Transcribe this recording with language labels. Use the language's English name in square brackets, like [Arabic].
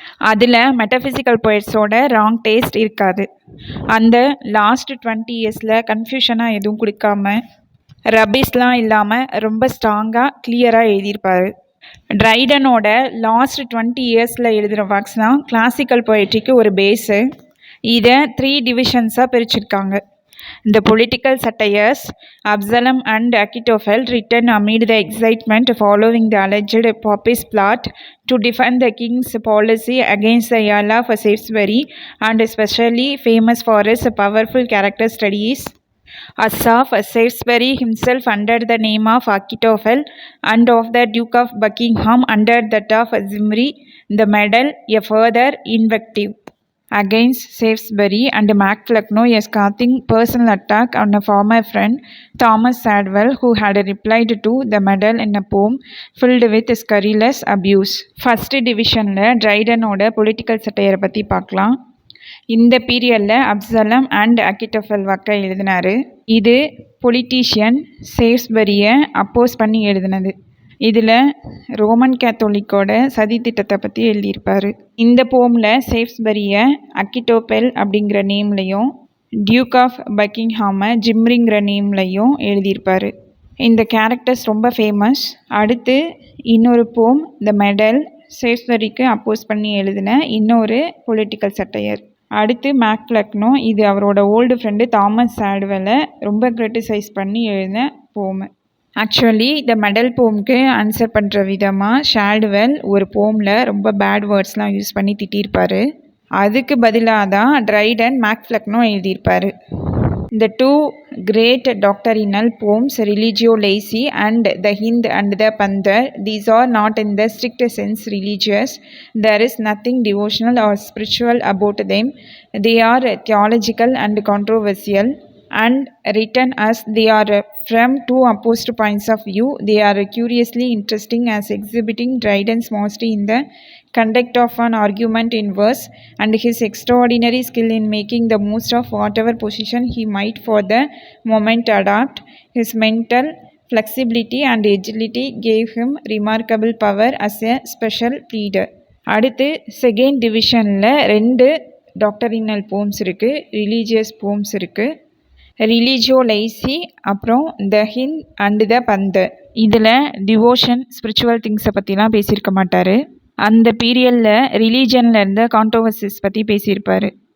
[Tamil] அதில் metaphysical போய்ட்ஸோட wrong taste இருக்காது. அந்த லாஸ்ட் 20 இயர்ஸில் கன்ஃபியூஷனாக எதுவும் கொடுக்காம ரபிஸ்லாம் இல்லாமல் ரொம்ப ஸ்ட்ராங்காக கிளியராக எழுதியிருப்பார். ட்ரைடனோட லாஸ்ட் 20 இயர்ஸில் எழுதுகிற ஒர்க்ஸ் தான் கிளாசிக்கல் போய்ட்ரிக்கு ஒரு பேஸு. இதை 3 டிவிஷன்ஸாக பிரிச்சிருக்காங்க. [English] The political satires, Absalom and Achitophel, written amid the excitement following the alleged Papist plot to defend the king's policy against the Earl of Salisbury, and especially famous for his powerful character studies. As of Salisbury himself under the name of Achitophel, and of the Duke of Buckingham under that of Zimri, the medal a further invective against Salisbury, and MacFlecknoe a scathing personal attack on a former friend, Thomas Sadwell, who had replied to the medal in a poem filled with scurrilous abuse. First division [Tamil] ல ட்ரைடனோட political சட்டையரை பற்றி பார்க்கலாம். இந்த பீரியடில் Absalom and அக்கிட்டோஃபெல் வாக்கை எழுதினார். இது politician சேல்ஸ்பரியை அப்போஸ் பண்ணி எழுதினது. இதில் ரோமன் கேத்தோலிக்கோட சதி திட்டத்தை பற்றி எழுதியிருப்பார். இந்த போமில் சேல்ஸ்பரியை அக்கிட்டோபெல் அப்படிங்கிற நேம்லையும் டியூக் ஆஃப் பக்கிங்ஹாமை ஜிம்ரிங்கிற நேம்லையும் எழுதியிருப்பார். இந்த கேரக்டர்ஸ் ரொம்ப ஃபேமஸ். அடுத்து இன்னொரு போம் த மெடல், சேல்ஸ்பரிக்கு அப்போஸ் பண்ணி எழுதின இன்னொரு பொலிட்டிக்கல் சட்டையர். அடுத்து மேக்ஃப்ளெக்னோ, இது அவரோட ஓல்டு ஃப்ரெண்டு தாமஸ் சாட்வெலை ரொம்ப கிரிட்டிசைஸ் பண்ணி எழுதின போமு. ஆக்சுவலி இந்த மெடல் போமுக்கு ஆன்சர் பண்ணுற விதமாக ஷால்டுவெல் ஒரு போமில் ரொம்ப பேட் வேர்ட்ஸ்லாம் யூஸ் பண்ணி திட்டியிருப்பார். அதுக்கு பதிலாக தான் ட்ரைடன் மேக்ஃப்ளெக்னோ எழுதியிருப்பார். [English] The 2 great doctrinal poems, Religio Laici and the Hind and the Pandar, these are not in the strict sense religious. There is nothing devotional or spiritual about them. They are theological and controversial, and written as they are from 2 opposed points of view. They are curiously interesting as exhibiting Dryden's mastery in the conduct of an argument in verse, and his extraordinary skill in making the most of whatever position he might for the moment adopt. His mental flexibility and agility gave him remarkable power as a special pleader. [Tamil] அடுத்து second டிவிஷனில் 2 doctrinal poems இருக்குது, religious poems இருக்குது. ரிலீஜியோ லைசி, அப்புறம் த Hind and the பந்தர். இதில் devotion, spiritual திங்ஸை பற்றிலாம் பேசியிருக்க மாட்டார். அந்த பீரியடில் ரிலீஜனில் இருந்த கான்ட்ரோவர்சிஸ் பற்றி பேசியிருப்பார்.